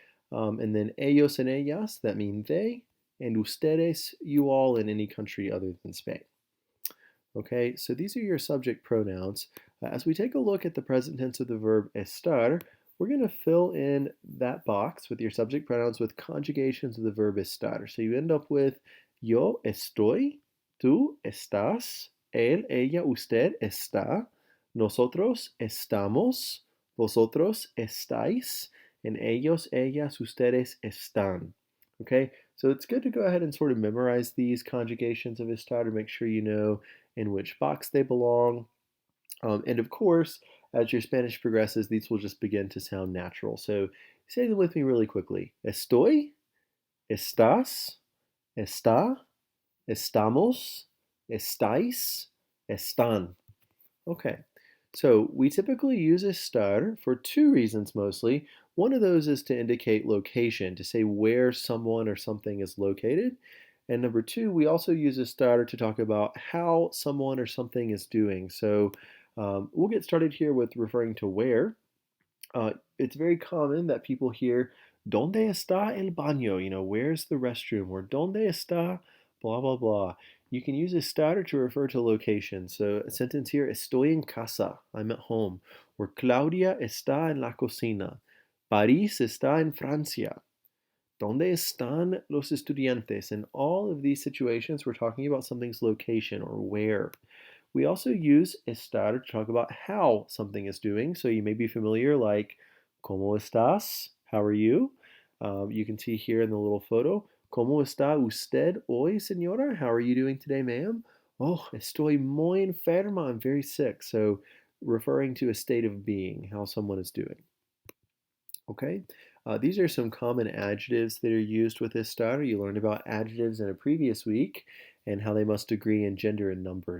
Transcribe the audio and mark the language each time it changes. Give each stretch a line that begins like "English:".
English: And then ellos and ellas, that mean they. And ustedes, you all in any country other than Spain. Okay, so these are your subject pronouns. As we take a look at the present tense of the verb estar, we're going to fill in that box with your subject pronouns with conjugations of the verb estar. So you end up with
Spanish: yo estoy, tú estás, él, ella, usted está, nosotros estamos, vosotros estáis, and ellos, ellas, ustedes están.
English: Okay, so it's good to go ahead and sort of memorize these conjugations of estar to make sure you know in which box they belong. And of course, as your Spanish progresses, these will just begin to sound natural. So say them with me really quickly.
Spanish: Estoy, estás, está, estamos, estáis, están.
English: Okay, so we typically use estar for two reasons mostly. One of those is to indicate location, to say where someone or something is located. And number two, we also use estar to talk about how someone or something is doing. So we'll get started here with referring to where. It's very common that people hear,
Spanish: ¿Dónde está el baño?
English: You know, where's the restroom? Or
Spanish: ¿Dónde está?
English: Blah, blah, blah. You can use estar to refer to location. So a sentence here,
Spanish: estoy en casa,
English: I'm at home.
Spanish: Or Claudia está en la cocina. París está en Francia. ¿Dónde están los estudiantes?
English: In all of these situations, we're talking about something's location or where. We also use estar to talk about how something is doing. So you may be familiar like,
Spanish: ¿Cómo estás?
English: How are you? You can see here in the little photo,
Spanish: ¿Cómo está usted hoy, señora?
English: How are you doing today, ma'am? Oh,
Spanish: estoy muy enferma.
English: I'm very sick. So referring to a state of being, how someone is doing. Okay, these are some common adjectives that are used with estar. You learned about adjectives in a previous week and how they must agree in gender and number.